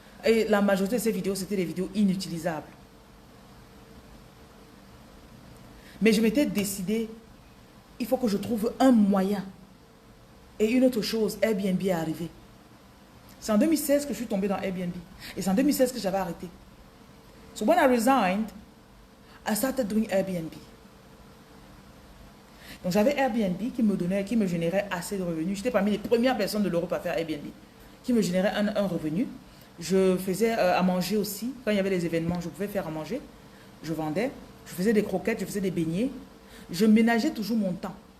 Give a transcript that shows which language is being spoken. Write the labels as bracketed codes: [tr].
[fr] Et la majorité de ces vidéos, c'était des vidéos inutilisables. Mais je m'étais décidé, il faut que je trouve un moyen. Et une autre chose, Airbnb est arrivé. C'est en 2016 que je suis tombée dans Airbnb. Et c'est en 2016 que j'avais arrêté. [en] So when I resigned, I started doing Airbnb. [fr] Donc j'avais Airbnb qui me générait assez de revenus. J'étais parmi les premières personnes de l'Europe à faire Airbnb, qui me générait un revenu. Je faisais à manger aussi. Quand il y avait des événements, je pouvais faire à manger. Je vendais. Je faisais des croquettes, je faisais des beignets. Je ménageais toujours mon temps.